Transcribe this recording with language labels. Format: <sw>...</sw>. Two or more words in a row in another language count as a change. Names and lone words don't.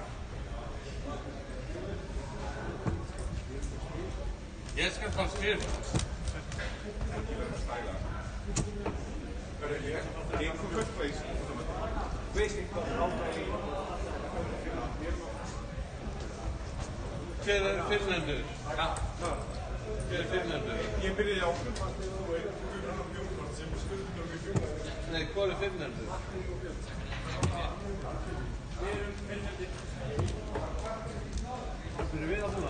<is>Ég skal fara skrifa.</is> <en>Game for first place.</en> <is>Hver fyrrnefndur? Hver fyrrnefndur? Ég byrjaði á. Nei, hvor fyrrnefndur? Byrjum við að búða?</is>